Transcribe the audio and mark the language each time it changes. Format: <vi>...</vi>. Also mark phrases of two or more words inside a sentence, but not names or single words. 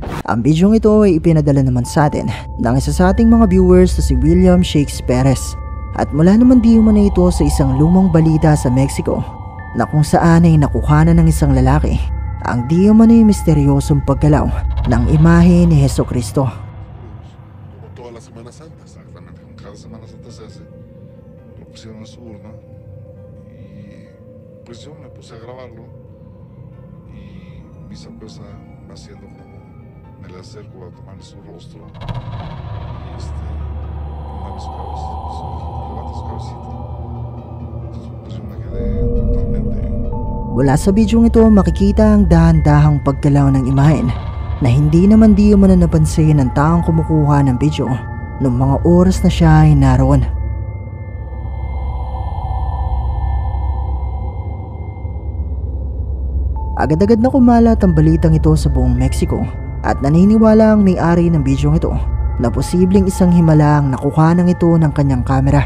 <tl>Ang bidyong ito ay ipinadala naman sa atin ng isa sa ating mga viewers na si William Shakes Perez. At mula naman di umano ito sa isang lumang balita sa Mexico na kung saan ay nakuhanan ng isang lalaki ang di umano'y misteryosong paggalaw ng imahe ni Jesucristo.</tl> <es>Como toda la Semana Santa, exactamente, como cada Semana Santa se hace, lo pusieron en su urna y pues yo me puse a grabarlo y mi esposa haciendo como me le acerco a tomarle su rostro y mueve su cabeza, levanta su cabecita. Entonces pues yo me quedé totalmente.</es> <tl>Mula sa bidyong ito makikita ang dahan-dahang paggalaw ng imahen na hindi naman di umano napansin ng taong kumukuha ng video noong mga oras na siya ay naroon. Agad-agad na kumalat ang balitang ito sa buong Mexico at naniniwala ang may-ari ng bidyong ito na posibleng isang himala ang nakuha ng ito ng kanyang kamera.</tl>